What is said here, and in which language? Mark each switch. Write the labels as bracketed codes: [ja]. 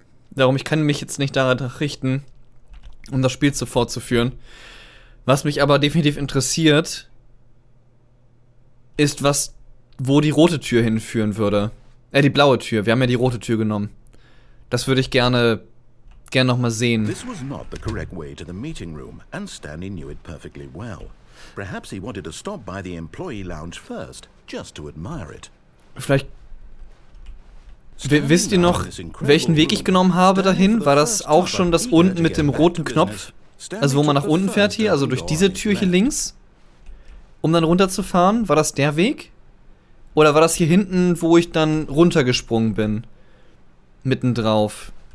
[de] Darum, ich kann mich jetzt nicht danach richten, um das Spiel fortzuführen. Was mich aber definitiv interessiert, ist, wo die rote Tür hinführen würde. Die blaue Tür. Wir haben ja die rote Tür genommen. Das würde ich gerne noch mal sehen. [en] This was not the correct way to the meeting room, and Stanley knew it perfectly well. Perhaps he wanted to stop by the employee lounge first, just to admire it. [de] Vielleicht wisst ihr noch, welchen Weg ich genommen habe dahin? War das auch schon das unten mit dem roten Knopf? Also wo man nach unten fährt hier, also durch diese Tür hier links, um dann runterzufahren? War das der Weg? Oder war das hier hinten, wo ich dann runtergesprungen bin? Mittendrauf.